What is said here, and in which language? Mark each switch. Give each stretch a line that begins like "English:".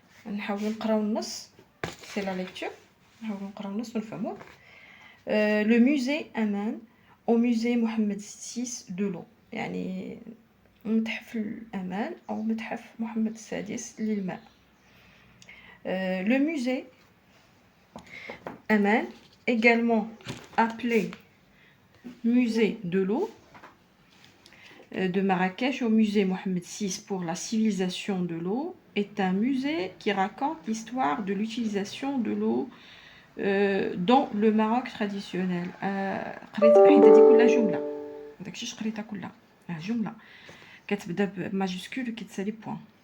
Arabic: نحاولو نقراو النص
French: سي لا ليكتور،
Arabic: نحاولو نقراو النص ونفهموه. لو موزي أمان أو موزي محمد السادس دو لو، يعني متحف الأمان أو متحف محمد السادس للماء.
French: Le musée Aman, également appelé musée de l'eau de Marrakech au musée Mohamed VI pour la civilisation de l'eau, est un musée qui raconte l'histoire de l'utilisation de l'eau dans le Maroc traditionnel.
Arabic: قريت حيت هذه كلها جملة، داكشي اش قريتها كلها جملة كتبدا بماجيسكول وكتسالي بوان.